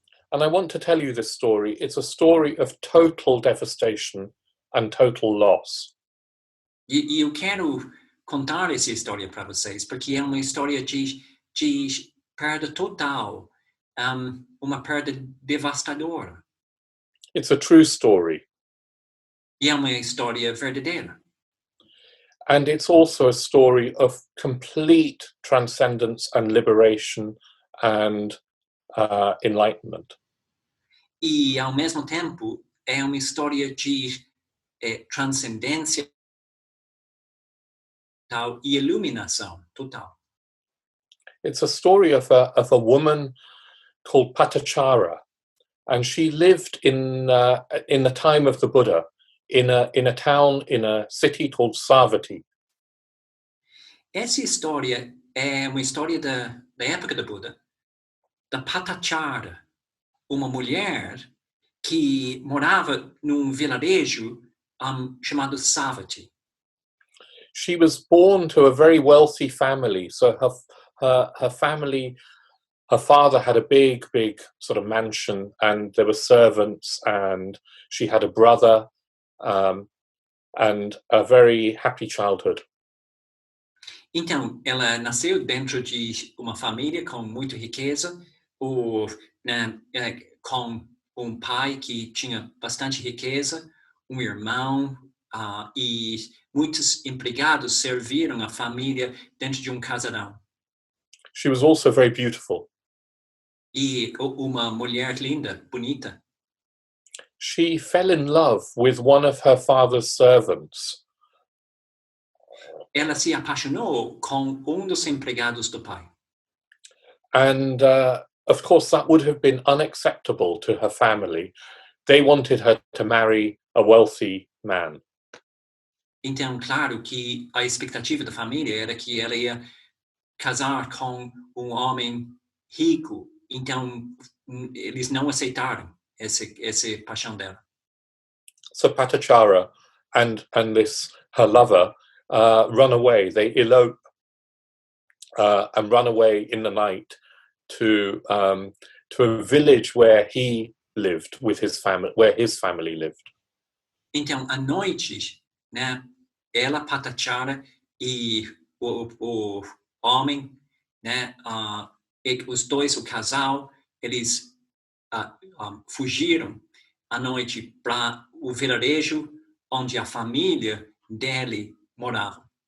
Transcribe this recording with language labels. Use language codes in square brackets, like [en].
[en] And I want to tell you this story. It's a story of total devastation and total loss. [pt] E eu quero contar essa história para vocês, porque é uma história de perda total, uma perda devastadora. [en] It's a true story. [pt] E é uma história verdadeira. [en] And it's also a story of complete transcendence and liberation and enlightenment. [pt] E, ao mesmo tempo, é uma história de transcendência total e iluminação total. [en] It's a story of a woman called Patachara, and she lived in the time of the Buddha in a town, in a city called Savatthi. [pt] Essa história é uma história da época do Buda, da Patachara, uma mulher que morava num vilarejo chamado Savatthi. [en] She was born to a very wealthy family, so her family, her father had a big sort of mansion, and there were servants, and she had a brother, and a very happy childhood. [pt] Então, ela nasceu dentro de uma família com muita riqueza, com um pai que tinha bastante riqueza, um irmão, e muitos empregados serviram a família dentro de casarão. [en] She was also very beautiful. [pt] E uma mulher linda, bonita. [en] She fell in love with one of her father's servants. [pt] Ela se apaixonou com dos empregados do pai. [en] And of course that would have been unacceptable to her family. They wanted her to marry a wealthy man. [pt] Então, claro que a expectativa da família era que ela ia casar com homem rico. Então, eles não aceitaram essa paixão dela. [en] So Patachara and this her lover run away. They elope and run away in the night to a village where he lived with his family, where his family lived. [pt] Então, à noite, né, ela, Patachara e o homem, né, os dois, o casal, eles fugiram à noite para o vilarejo onde a família dele morava.